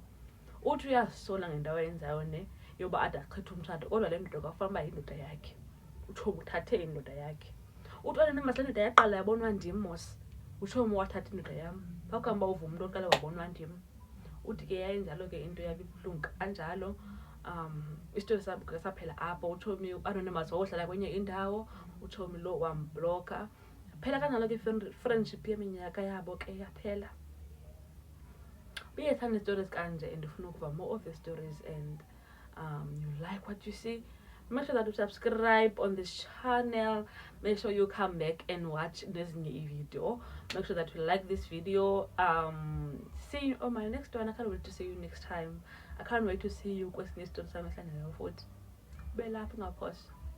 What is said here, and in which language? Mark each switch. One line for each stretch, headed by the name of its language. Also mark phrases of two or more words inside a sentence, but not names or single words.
Xhosa: Uthi uyazisola ngendawo ayenzayo yoba ade achithe umtshato kodwa le ndoda kwafanele uba yindoda yakhe. Utshomi uthathe indoda yakhe. Uthi onenamasi le ndoda yaqala yabonwa ndim mos utshomi wathatha indoda yam phakuhamba uva umntu oqala wabonwa ndim. Uthi ke yayinjalo ke into yabe ibuhlungu kanjalo. Isitori saphela apho utshomi anonymous wayohlala kwenye indawo utshomi lo wambloka phela kanjalo ke friendship yeminyaka yabo ke yaphela. Uyethanda istories kanje
English: and
Xhosa: ufuna ukuva
English: more of the stories and you like what you see, make sure that you subscribe on this channel. Make sure you come back and watch this new video. Make sure that you like this video. See you on my next one. I can't wait to see you next time. I can't wait to see you
Xhosa: kwesinye isitori sami ehlangene futhi. Bela apha ngaphosi.